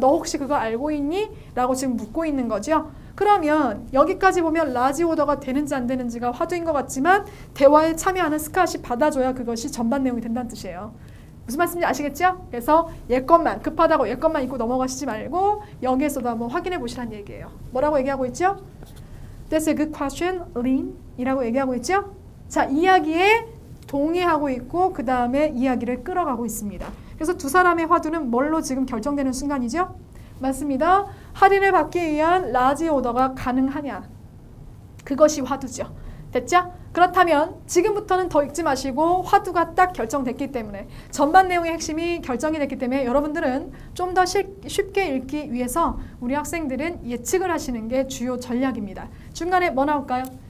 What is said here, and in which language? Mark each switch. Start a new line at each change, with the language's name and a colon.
Korean: 너 혹시 그거 알고 있니? 라고 지금 묻고 있는 거죠. 그러면 여기까지 보면 라지 오더가 되는지 안 되는지가 화두인 것 같지만 대화에 참여하는 스캇이 받아줘야 그것이 전반 내용이 된다는 뜻이에요. 무슨 말씀인지 아시겠죠? 그래서 얘것만 급하다고 얘것만 읽고 넘어가시지 말고 여기에서도 한번 확인해 보시라는 얘기예요. 뭐라고 얘기하고 있죠?
English: That's a good question, Lynn
Korean: 이라고 얘기하고 있죠? 자, 이야기에 동의하고 있고 그 다음에 이야기를 끌어가고 있습니다. 그래서 2사람의 화두는 뭘로 지금 결정되는 순간이죠? 맞습니다. 할인을 받기 위한 라지 오더가 가능하냐? 그것이 화두죠. 됐죠? 그렇다면 지금부터는 더 읽지 마시고 화두가 딱 결정됐기 때문에 전반 내용의 핵심이 결정이 됐기 때문에 여러분들은 좀 더 쉽게 읽기 위해서 우리 학생들은 예측을 하시는 게 주요 전략입니다. 중간에 뭐 나올까요?